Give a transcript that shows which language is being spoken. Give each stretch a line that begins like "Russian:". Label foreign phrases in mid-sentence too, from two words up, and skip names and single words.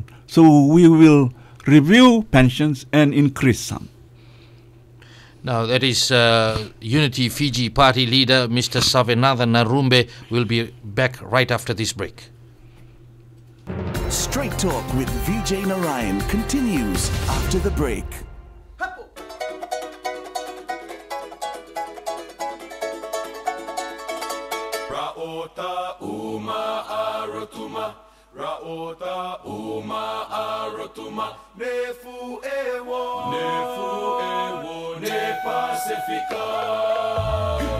English: So we will review pensions and increase some. Now, that is Unity Fiji Party leader, Mr. Savenaca Narube, will be back right after this break. Straight Talk with Vijay Narayan continues after the break. Raota uma arotuma, raota uma arotuma, nefu ewo, ne Pacifica.